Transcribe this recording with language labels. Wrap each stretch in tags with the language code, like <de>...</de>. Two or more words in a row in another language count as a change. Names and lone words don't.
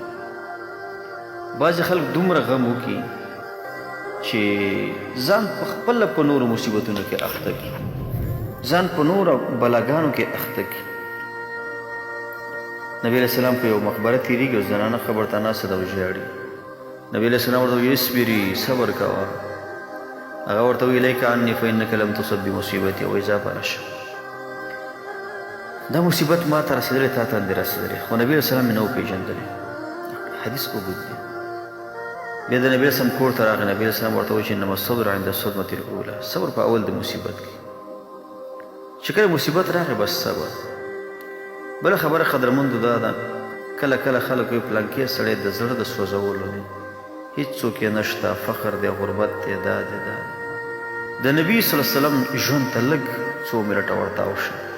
<ps>بعضې خلک دومره غم وکړي چې ځان په خپله په نورو مصیبتونو کې اخته کړي، ځان په نورو بلاګانو کې اخته کړي. نبی</ps> <ar>علیہ السلام</ar> <ps>په یو مقبره تېرېږي او زنانه خبر ته ناسته ده او ژاړي. نبی</ps> <ar>علیہ السلام</ar> <ps>ورته وایي اصبري، صبر کوه. هغه ورته وایي</ps> <ar>الیک عني فانک لم تصب بمصیبتي،</ar> <ps>وایي ځه پنه شه، دا مصیبت ما ته رسېدلی، تا ته هم دې رسېدلی، خو نبی</ps> <ar>علیہ السلام</ar> <ps>مې نه وپېژندلی. حدیث اوږد دی. بیا د نبی</ps> <ar>علیہ السلام</ar> <ps>کور ته راغی. نبی</ps> <ar>علیہ السلام</ar> <ps>ورته وایي چې</ps> <ar>انما الصبر عند الصدمة الاولى.</ar> <ps>صبر په اول د مصیبت کې، چې کله مصیبت راغی بس صبر. بله خبره قدرمندو دا ده، کله کله خلک وایي پلانکې سړی د زړه د سوځولو دی، هېڅوک یې نشته، فقر دی، غربت دی، دا دی دا دی. د نبي</ps> <ar>صلی الله علیه وسلم</ar> <ps>ژوند ته لږ څو منټه ورتاو شه.</ps>